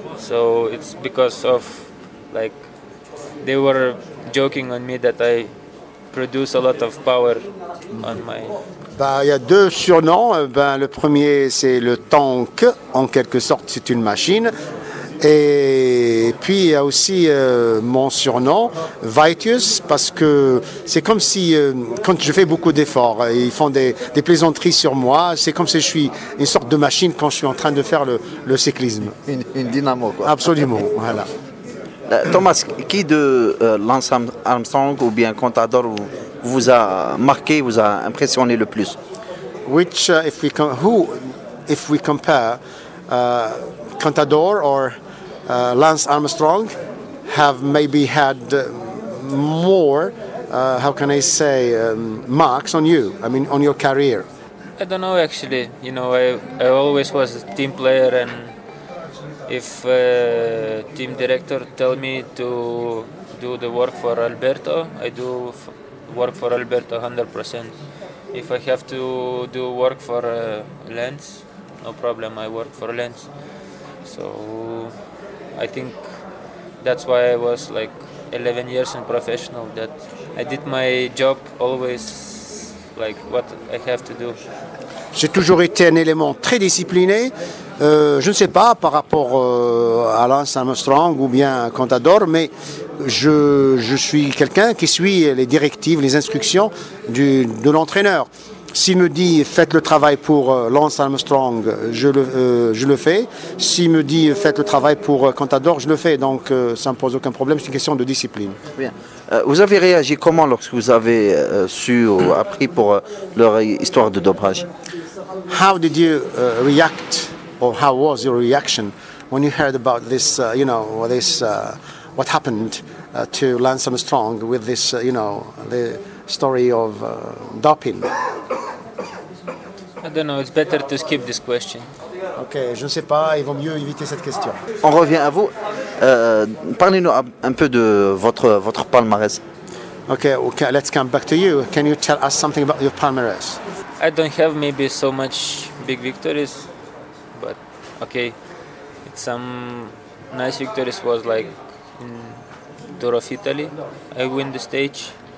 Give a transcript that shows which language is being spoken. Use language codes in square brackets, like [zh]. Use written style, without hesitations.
[en] So it's because of like they were joking on me that I produce a lot of power on my. [fr] Il y a deux surnoms. Le premier c'est le tank, en quelque sorte c'est une machine. Et puis il y a aussi mon surnom, Vitius, parce que c'est comme si, quand je fais beaucoup d'efforts, ils font des plaisanteries sur moi, c'est comme si je suis une sorte de machine quand je suis en train de faire le cyclisme. Une dynamo, quoi. Absolument, voilà. Thomas, qui de Lance Armstrong ou bien Contador vous a marqué, vous a impressionné le plus? [en] Which, if we compare Contador or Lance Armstrong, have maybe had more, how can I say, marks on you? I mean, on your career. I don't know actually. You know, I always was a team player, and if team director tell me to do the work for Alberto, I do work for Alberto 100%. If I have to do work for Lance, no problem, I work for Lance. So I think that's why I was like 11 years in professional, that I did my job always like what I have to do. [fr] J'ai toujours été un élément très discipliné. Je ne sais pas par rapport à Lance Armstrong ou bien à Contador, mais je suis quelqu'un qui suit les directives, les instructions de l'entraîneur. S'il me dit faites le travail pour Lance Armstrong, je le fais. S'il me dit faites le travail pour Contador, je le fais. Donc ça ne me pose aucun problème, c'est une question de discipline. Bien. Vous avez réagi comment lorsque vous avez su ou appris pour leur histoire de dopage? [en] How did you react, or how was your reaction when you heard about this, what happened to Lance Armstrong with this, the story of doping? I don't know, it's better to skip this question. [fr] Ok, je ne sais pas, il vaut mieux éviter cette question. On revient à vous. Parlez-nous un peu de votre palmarès. [en] Okay, let's come back to you. Can you tell us something about your palmarès? I don't have maybe so much big victories, but okay, some nice victories was like in Tour of Italy, I win the stage.